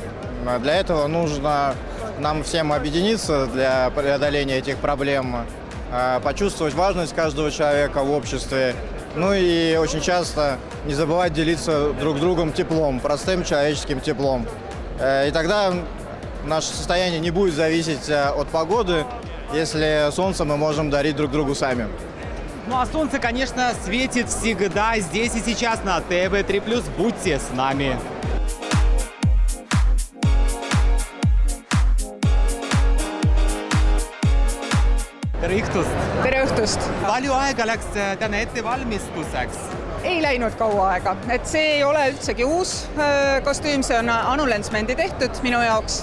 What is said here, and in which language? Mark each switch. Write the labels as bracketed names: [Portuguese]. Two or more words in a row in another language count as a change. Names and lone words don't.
[Russian] Для этого нужно нам всем объединиться для преодоления этих проблем, почувствовать важность каждого человека в обществе, ну и очень часто не забывать делиться друг с другом теплом, простым человеческим теплом. И тогда наше состояние не будет зависеть от погоды, если солнце мы можем дарить друг другу сами. Ну а солнце, конечно, светит всегда, здесь и сейчас на ТВ3+. Будьте с нами. [Estonian] Tere õhtust! Tere õhtust! Palju aega läks täna ettevalmistuseks? Ei läinud kaua aega. Et see ei ole üldsegi uus kostüüm, see on Anu Lensmendi tehtud minu jaoks.